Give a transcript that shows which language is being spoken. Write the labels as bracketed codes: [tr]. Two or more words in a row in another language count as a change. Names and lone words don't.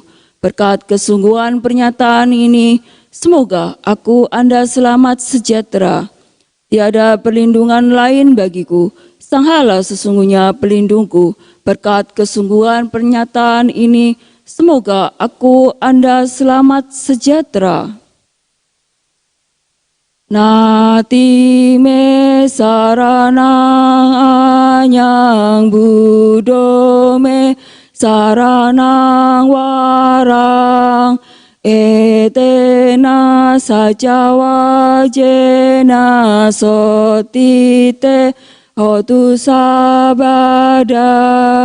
[id] Berkat kesungguhan pernyataan ini, semoga aku Anda selamat sejahtera. Tiada perlindungan lain bagiku, Sanghalah sesungguhnya pelindungku. Berkat kesungguhan pernyataan ini, semoga aku Anda selamat sejahtera. [pi] Nati me saranang anyang budo me saranang warang etena saja wajena sotite hotu sabada.